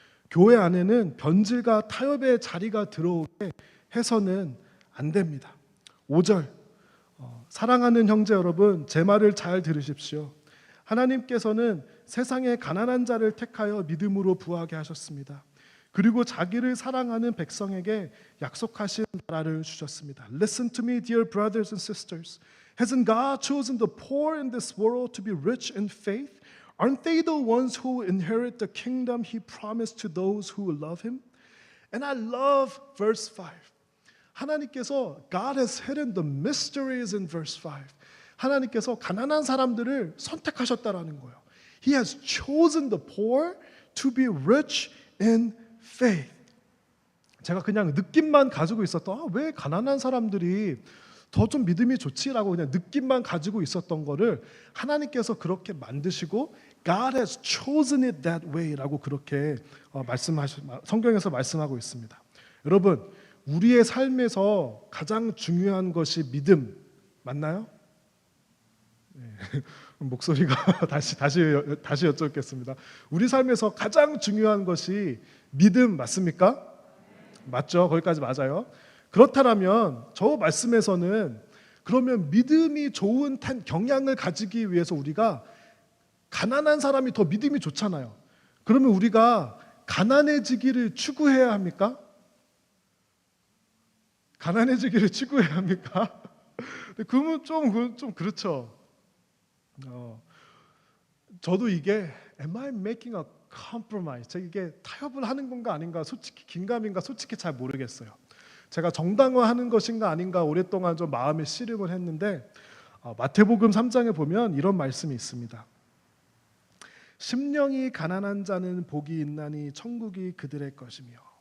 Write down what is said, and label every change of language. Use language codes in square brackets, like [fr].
[ko] 교회 안에는 변질과 타협의 자리가 들어오게 해서는 안 됩니다. 5절, 사랑하는 형제 여러분, 제 말을 잘 들으십시오. 하나님께서는 세상의 가난한 자를 택하여 믿음으로 부하게 하셨습니다. 그리고 자기를 사랑하는 백성에게 약속하신 나라를 주셨습니다. [en] Listen to me, dear brothers and sisters. Hasn't God chosen the poor in this world to be rich in faith? Aren't they the ones who inherit the kingdom He promised to those who love Him? And I love verse 5. [ko] 하나님께서 [en] God has hidden the mysteries in verse 5. [ko] 하나님께서 가난한 사람들을 선택하셨다라는 거예요. [en] He has chosen the poor to be rich in faith. [ko] 제가 그냥 느낌만 가지고 있었던 왜 가난한 사람들이 더 좀 믿음이 좋지라고 그냥 느낌만 가지고 있었던 거를 하나님께서 그렇게 만드시고 [en] God has chosen it that way [ko] 라고 그렇게 성경에서 말씀하고 있습니다. 여러분, 우리의 삶에서 가장 중요한 것이 믿음 맞나요? 네. 목소리가 다시 여쭙겠습니다. 우리 삶에서 가장 중요한 것이 믿음 맞습니까? 맞죠? 거기까지 맞아요. 그렇다면 저 말씀에서는 그러면 믿음이 좋은 경향을 가지기 위해서 우리가 가난한 사람이 더 믿음이 좋잖아요. 그러면 우리가 가난해지기를 추구해야 합니까? 가난해지기를 추구해야 합니까? 그러면 좀 그렇죠. 저도 이게 [en] am I making a compromise? [ko] 제가 이게 타협을 하는 건가 아닌가 솔직히 긴가민가 솔직히 잘 모르겠어요. 제가 정당화하는 것인가 아닌가 오랫동안 좀 마음에 씨름을 했는데 마태복음 3장에 보면 이런 말씀이 있습니다. 심령이 가난한 자는 복이 있나니 천국이 그들의 것이며.